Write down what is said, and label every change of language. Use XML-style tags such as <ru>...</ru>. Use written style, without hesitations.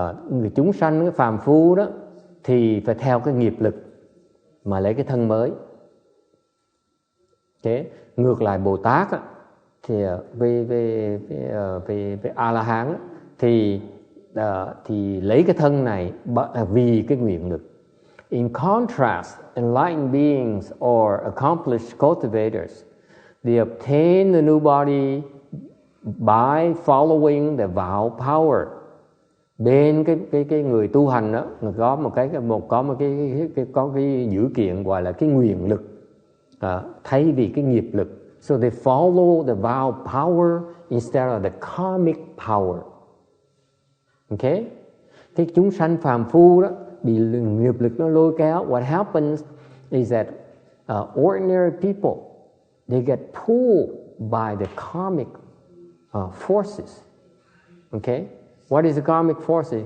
<vi>Người chúng sanh, cái phàm phu đó thì phải theo cái nghiệp lực mà lấy cái thân mới. Okay. Ngược lại Bồ Tát á, thì về A-la-hán thì lấy cái thân này vì cái nguyện lực.</vi> <en>In contrast, enlightened beings or accomplished cultivators, they obtain the new body by following the vow power.</en> <vi>Bên cái người tu hành đó, có một cái dữ kiện gọi là cái nguyện lực thay vì cái nghiệp lực.</vi> <en>So they follow the vow power instead of the karmic power. Okay?</en> <vi>Cái chúng sanh phàm phu đó bị nghiệp lực nó lôi kéo.</vi> <en>What happens is that ordinary people, they get pulled by the karmic forces. Okay? What is the karmic forces?</en>